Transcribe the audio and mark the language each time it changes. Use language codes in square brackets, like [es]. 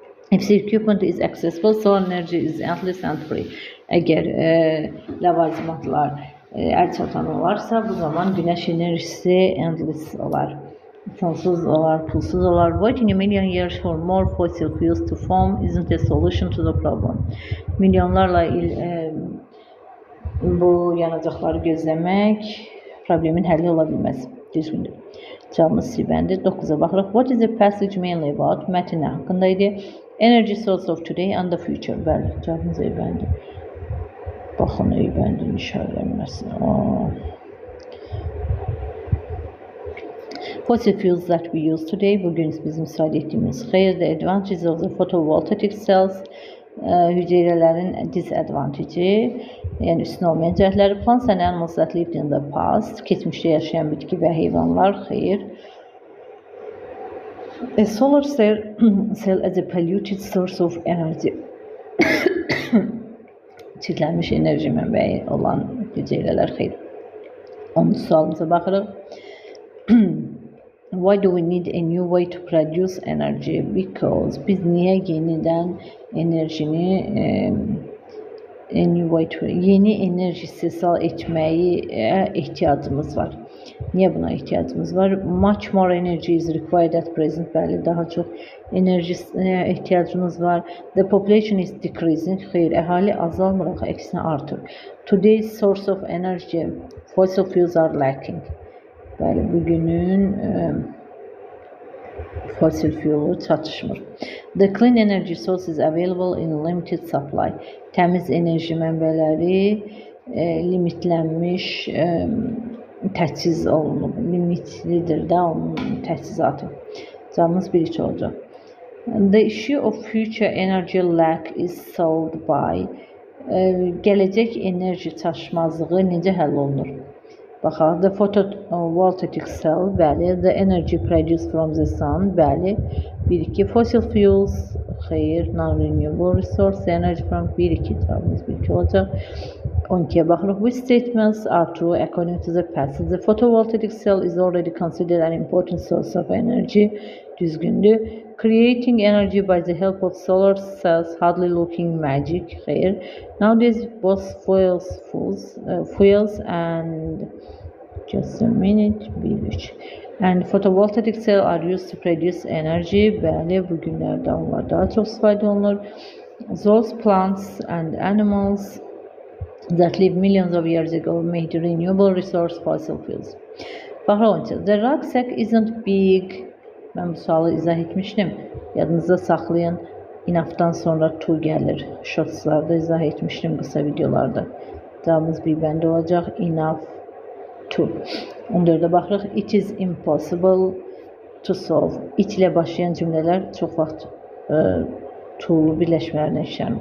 [en] If the equipment is accessible, solar energy is endless and free. [az] Eğer ləvazimatlar əl çatan olarsa, bu zaman güneş enerjisi endless olar. Sonsuz olar, pulsuz olar. [en] Waiting a million years for more fossil fuels to form isn't a solution to the problem. [az] Milyonlarla bu yanacaqları gözləmək problemin həlli ola bilməz. Düzgündür. Cavabımız C bəndi. 9-a baxırıq. [en] What is the passage mainly about? [az] Mətn nə haqqında idi? [en] Energy source of today and the future. [az] Bəli, cavabımız E bəndi. Baxın, E bəndinin işarələnməsi. [en] Fossil fuels that we use today, [az] bugün bizim istifadə etdiyimiz xeyr, [en] the advantages of the photovoltaic cells, [az] hüceyrələrin disadvantajı, yəni üstün olmayan cəhətləri, [en] plants and animals that lived in the past, [az] keçmişdə yaşayan bitki və heyvanlar, xeyr. [en] A solar cell as a polluted source of energy. [az] Çirklənmiş enerji mənbəyi olan hüceyrələr, xeyr. 10. sualımıza baxırıq. [en] Why do we need a new way to produce energy? [az] Because biz niye yeniden enerjini yeni enerji istehsal etmeye ihtiyacımız var. Niye buna ihtiyacımız var? [en] Much more energy is required at present. [az] Bəli, daha çok enerji ihtiyacımız var. [en] The population is decreasing. [az] Xeyr, əhali azalmır, əksinə artır. [en] Today's source of energy, fossil fuels are lacking. [az] Bəli, bugünün fossil fuelu çatışmır. [en] The clean energy source is available in limited supply. [az] Təmiz enerji mənbələri limitlənmiş, təchiz olunub. Limitlidir də onun təchizatı. Cavabımız 1-2 olacaq. [en] The issue of future energy lack is solved by. [az] Gələcək enerji çatışmazlığı necə həll olunur? [en] Baxaq, the photovoltaic cell, bəli, the energy produced from the sun, bəli, 1-2, fossil fuels, xeyr, non-renewable resource, energy from 1-2, [az] cavabımız 1-2 olacaq. 12'ye baxırıq, [en] which statements are true according to the passage? The photovoltaic cell is already considered an important source of energy, düzgündür. Creating energy by the help of solar cells, hardly looking magic, xeyr. Nowadays, both fuels and just a minute, 1-3. And photovoltaic cells are used to produce energy. [az] Bəli, bu günlərdə onlar daha çox istifadə olunur. [en] Those plants and animals that lived millions of years ago made renewable resource fossil fuels. Baxırıq, the rucksack isn't big. [az] Mən bu sualı izah etmişdim. Yadınızda saxlayın. Enough'dan sonra to gəlir. Shortslarda izah etmişdim qısa videolarda. Cavabımız bir bəndə olacaq. Enough to. 14'e baxırıq. [en] It is impossible to solve. [az] It ilə başlayan cümlələr çox vaxt to'lu birləşmələrinə işlənir.